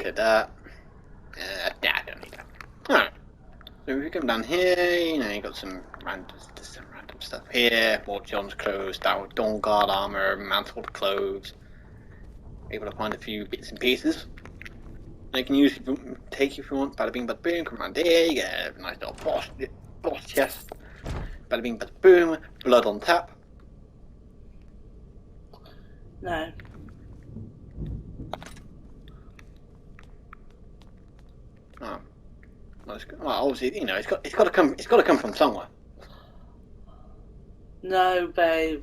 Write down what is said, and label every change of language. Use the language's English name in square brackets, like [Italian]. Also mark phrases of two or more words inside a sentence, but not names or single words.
[English] Look at that. I don't need that. Alright. So if you come down here, you know, you got some random stuff here. More John's clothes, Dawn Guard armor, mantled clothes. Able to find a few bits and pieces. They can use take if you want. Bada bing, bada boom. Come around here. You get a nice little boss chest. Bada bing, bada boom. Blood on tap. No. Oh. Well, obviously, you know, it's got to come from somewhere. No, babe.